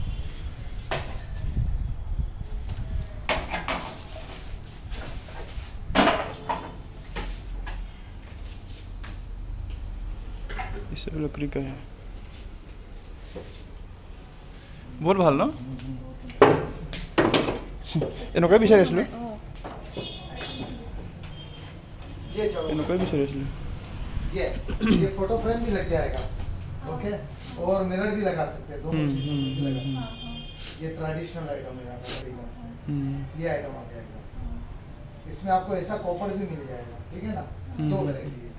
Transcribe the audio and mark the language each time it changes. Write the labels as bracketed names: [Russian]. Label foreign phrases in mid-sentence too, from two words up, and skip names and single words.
[Hindi] इस लकड़ी का है, बहुत [Assamese] ভাল ন? এনেকুৱাই বিচাৰিছিলোঁ, এনেকুৱাই বিচাৰিছিলোঁ। [Hindi] ये [English] photo frame [Hindi] भी लग जाएगा, ओके, और मिरर भी लगा सकते हैं, दोनों चीजें लगा सकते हैं। ये [English] traditional item [Hindi] है, ये आइटम आ जाएगा। इसमें आपको ऐसा कॉपर भी मिल जाएगा, ठीक है ना। दो वैरायटी है।